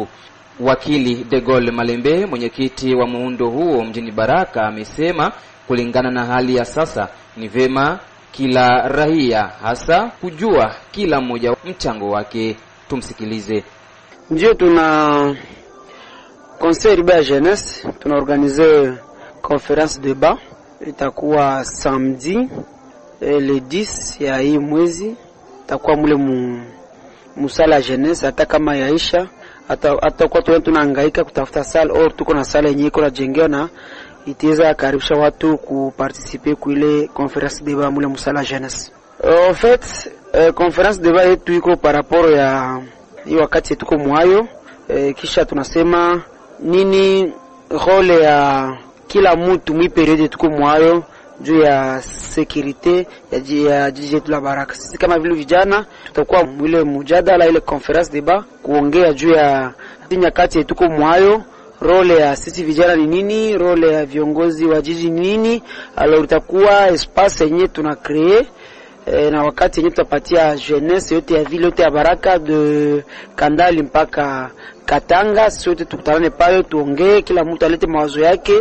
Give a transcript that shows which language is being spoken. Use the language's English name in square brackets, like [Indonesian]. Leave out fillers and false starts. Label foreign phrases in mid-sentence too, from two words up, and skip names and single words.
[Swahili] Wakili De Gaulle Malembe, mwenyekiti wa muundo huo mjini Baraka, amesema kulingana na hali ya sasa ni vema kila raia hasa kujua kila mmoja mchango wake. Tumsikilize. Ndio tuna [French] conseil de jeunesse, [Swahili] tuna [French] organiser conférence débat, [Swahili] itakuwa [French] samedi le [Swahili] 10 ya hii mwezi, itakuwa mule musala jeunesse. Hata kama yaisha hata kwa tunahangaika kutafuta sala au tuko na sala yenyewe iko najengewa na itaweza karibisha watu kuparticiper kuile [French] conférence débat [Swahili] mule musala jeunesse. [French] En fait conférence débat [Swahili] yetu iko [French] par rapport [Swahili] ya hii wakati tuko mwayo, kisha tunasema nini role ya kila mtu mwi periode tuko mwayo juu ya security ya jiji letu la Baraka. Sisi kama vile vijana tutakuwa mwile mjadala ile [French] conférence débat [Swahili] kuongea juu ya nyakati tuko mwayo, role ya sisi vijana ni nini, role ya viongozi wa jiji ni nini. Alors itakuwa espace yenye tuna créer na wakati yenye tutapatia jeunesse yote ya vile yote ya Baraka de Kandali mpaka Katanga, sote tukutane pale tuongee, kila mtu alete mawazo yake.